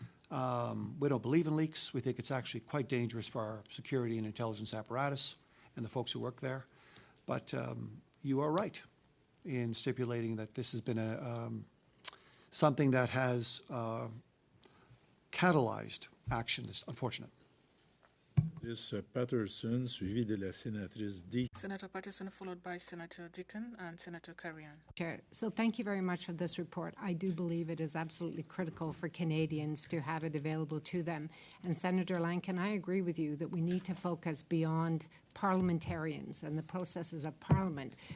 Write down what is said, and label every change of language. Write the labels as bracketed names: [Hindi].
[English] We don't believe in leaks. We think it's actually quite dangerous for our security and intelligence apparatus and the folks who work there. But you are right in stipulating that this has been something that has catalyzed action. It's unfortunate. [French] Patterson, suivi de la sénatrice Deacon. [English] Senator Patterson, followed by Senator Deacon and Senator Carrion. Chair, so thank you very much for this report. I do believe it is absolutely critical for Canadians to have it available to them. And Senator Lankin, I agree with you that we need to focus beyond parliamentarians and the processes of Parliament.